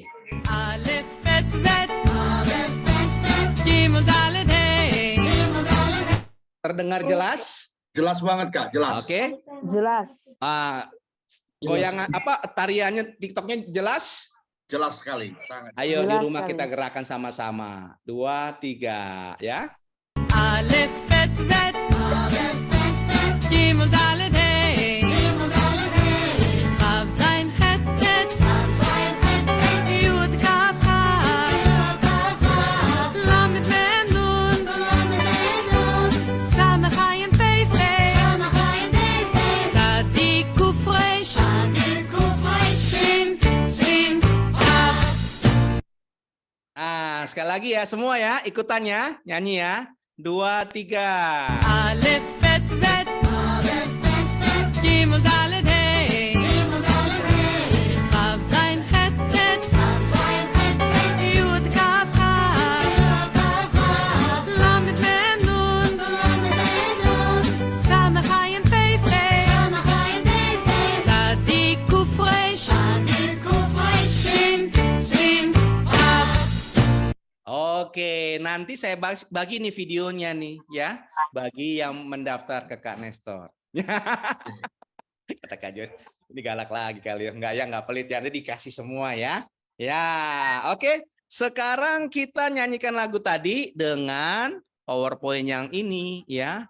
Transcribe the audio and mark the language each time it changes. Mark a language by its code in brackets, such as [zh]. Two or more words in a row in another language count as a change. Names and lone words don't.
[he] אלף בית בית גימל דלת הא. [id] Terdengar jelas? Jelas banget Kak, jelas. Oke. Jelas. Goyangan apa tariannya TikToknya jelas? Jelas sekali, sangat. Ayo Jelas di rumah sekali. kita gerakan sama-sama. 2, 3 ya. [he] אלף בית בית גימל דלת הא. וו זין חית בית יוד כף כף למד מם נון סמך עין פא פא צדיק קוף ריש שין כף. [id] Sekali lagi ya semua ya ikutannya nyanyi ya. 2, 3. [he] אלף בית בית גימל דלת הא. וו זין חית בית יוד כף כף למד מם נון סמך עין פא פא צדיק קוף ריש שין כף. [id] Oke, nanti saya bagi nih videonya nih ya, bagi yang mendaftar ke Kak Nestor. Kata Kak Jor, ini galak lagi kali ya. Enggak ya, enggak pelit ya, nanti dikasih semua ya. Ya, oke. Sekarang kita nyanyikan lagu tadi dengan PowerPoint yang ini ya.